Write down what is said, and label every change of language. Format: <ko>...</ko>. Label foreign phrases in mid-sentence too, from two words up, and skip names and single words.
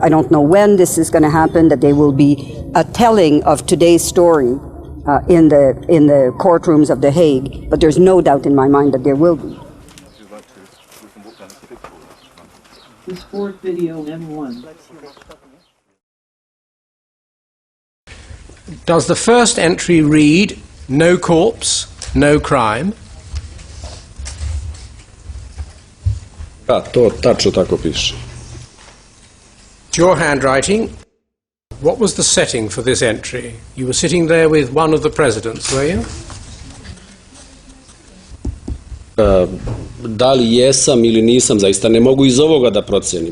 <en>I don't know when this is going to happen, that there will be a telling of today's story in the courtrooms of The Hague, but there's no doubt in my mind that there will be. This fourth video, M1. Does the first entry read, "No corpse, no crime"?</en> <sr>Da, to tačno tako piše.</sr> <en>It's your handwriting. What was the setting for this entry? You were sitting there with one of the presidents, were you?</en> <sr>Da li jesam ili nisam, zaista ne mogu iz ovoga da procenim.</sr>